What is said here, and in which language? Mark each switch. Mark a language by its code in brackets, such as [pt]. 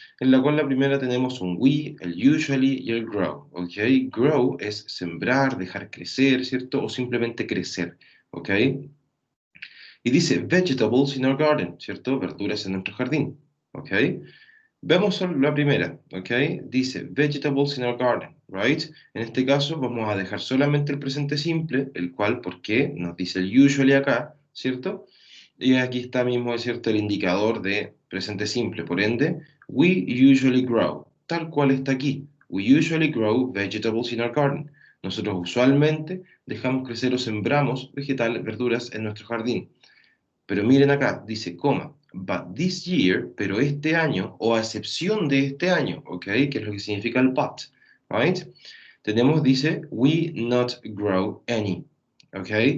[es] En la cual la primera tenemos un we, el usually y el grow, ¿ok? Grow es sembrar, dejar crecer, ¿cierto? O simplemente crecer, ¿ok? Y dice [en] vegetables in our garden, [es] ¿cierto? Verduras en nuestro jardín, ¿ok? Vemos solo la primera, ¿ok? [en] Dice vegetables in our garden, right? [es] En este caso vamos a dejar solamente el presente simple, el cual, ¿por qué? Nos dice el usually acá, ¿cierto? Y aquí está mismo, es cierto, el indicador de presente simple. Por ende, [en] we usually grow, [es] tal cual está aquí. [en] We usually grow vegetables in our garden. [es] Nosotros usualmente dejamos crecer o sembramos vegetales, verduras en nuestro jardín. Pero miren acá, dice, coma, [en] but this year, [es] pero este año, o a excepción de este año, ¿ok? Que es lo que significa el but, right? Tenemos, dice, [en] we not grow any, [es] ¿ok?